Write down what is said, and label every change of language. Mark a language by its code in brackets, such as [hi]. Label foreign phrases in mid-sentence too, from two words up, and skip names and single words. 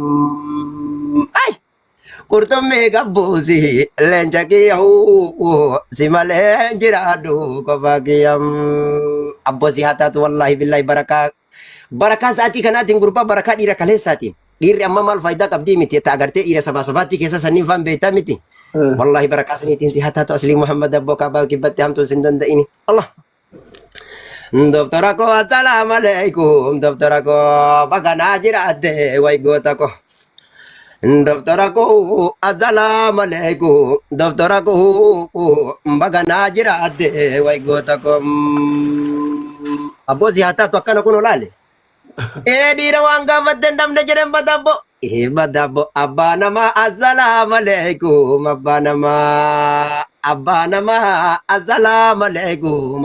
[om] Qurxummii gabbuusi leenca kiyyaa si malee jiraadhu kophaa kiyyaa. Abboosi haa taatu [ar] والله بالله [om] barakaa sa'aatii kanaatiin gurbaa barakaa dhiira kaleessaatiin dhiirri amma maal faayidaa qabdii miti ta agartee dhiira sabaatti keessa sanniin faan beektaa miti. Wallahi barakaa saniitiin si haa taatu aslii Muhammad abboo kaabaa kibbatti hamtuu sin danda'ini. Allah. Doktora ko [ar] السلام عليكم. [om] Doktora ko baganaa jiraate way goota ko. Doktora ko [ar] السلام عليكم. [om] Doktora ko baganaa jiraate way goota ko. Abboo si haa taatu akkana kun olaale. Dhiira waan gaafatte namni jedhan badabbo. Badabbo abbaa namaa [ar] السلام عليكم. [om] Abbaa namaa [ar] السلام عليكم.